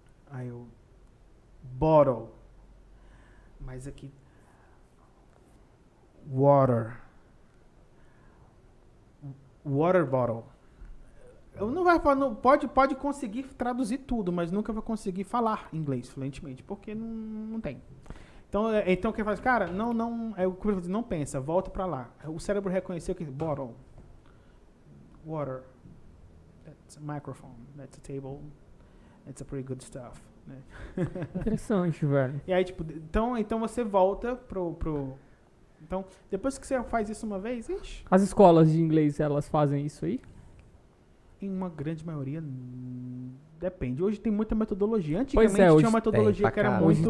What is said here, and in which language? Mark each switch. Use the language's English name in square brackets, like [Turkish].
[Portuguese] Aí eu bottle. Mas aqui water bottle. Eu não vai falar, pode conseguir traduzir tudo, mas nunca vai conseguir falar inglês fluentemente, porque não tem. Então o que faz, cara, não pensa, volta para lá. O cérebro reconheceu que [English] bottle, water, that's a microphone, that's a table, that's a pretty good stuff. [Portuguese] Né? Interessante, velho. E aí, tipo, então você volta pro. Então, depois que você faz isso uma vez, ixi. As escolas de inglês, elas fazem isso aí? Em uma grande maioria, depende. Hoje tem muita metodologia. Antigamente tinha uma metodologia que era muito.